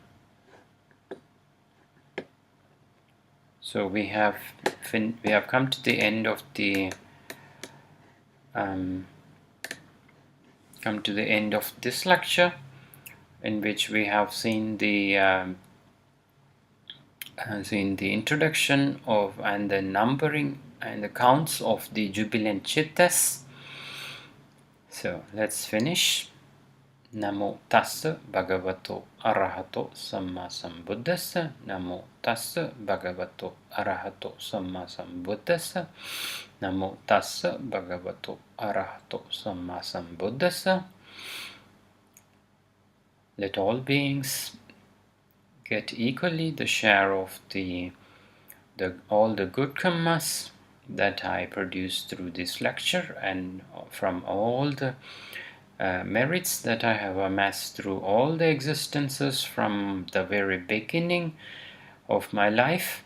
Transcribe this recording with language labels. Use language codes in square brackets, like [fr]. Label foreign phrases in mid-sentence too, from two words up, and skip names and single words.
[en] So we have come to the end of the this lecture, in which we have seen the introduction of and the numbering and the counts of the jubilant chittas. So let's finish. [pi] Namo tassa bhagavato arahato samma sambuddhassa. Namo tassa bhagavato arahato samma sambuddhassa. Namo tassa bhagavato arahato samma sambuddhassa. [en] Let all beings get equally the share of all the good karmas that I produce through this lecture, and from all the merits that I have amassed through all the existences from the very beginning of my life.